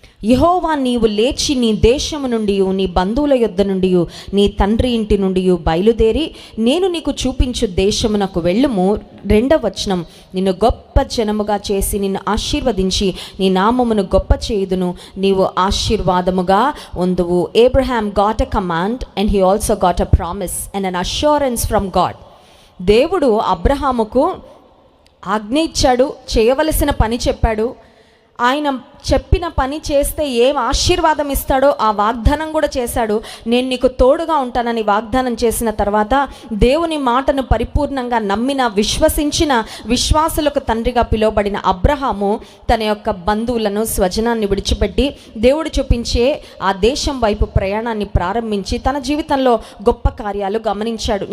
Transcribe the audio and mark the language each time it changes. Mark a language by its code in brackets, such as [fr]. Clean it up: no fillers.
[te] యెహోవా, నీవు లేచి నీ దేశము నుండి, నీ బంధువుల యొద్ద నుండి, నీ తండ్రి ఇంటి నుండి బయలుదేరి నేను నీకు చూపించు దేశమునకు వెళ్ళుము. 2వ వచనం, నిన్ను గొప్ప జనముగా చేసి నిన్ను ఆశీర్వదించి నీ నామమును గొప్ప చేయుదును, నీవు ఆశీర్వాదముగా ఉందువు. [en] Abraham got a command and he also got a promise and an assurance from God. [te] దేవుడు అబ్రహాముకు ఆజ్ఞ ఇచ్చాడు, చేయవలసిన పని చెప్పాడు. ఆయన చెప్పిన పని చేస్తే ఏం ఆశీర్వాదం ఇస్తాడో ఆ వాగ్దానం కూడా చేశాడు. నేను నీకు తోడుగా ఉంటానని వాగ్దానం చేసిన తర్వాత దేవుని మాటను పరిపూర్ణంగా నమ్మిన, విశ్వసించిన, విశ్వాసులకు తండ్రిగా పిలువబడిన అబ్రహాము తన యొక్క బంధువులను, స్వజనాన్ని విడిచిపెట్టి దేవుడు చూపించే ఆ దేశం వైపు ప్రయాణాన్ని ప్రారంభించి తన జీవితంలో గొప్ప కార్యాలు గమనించాడు.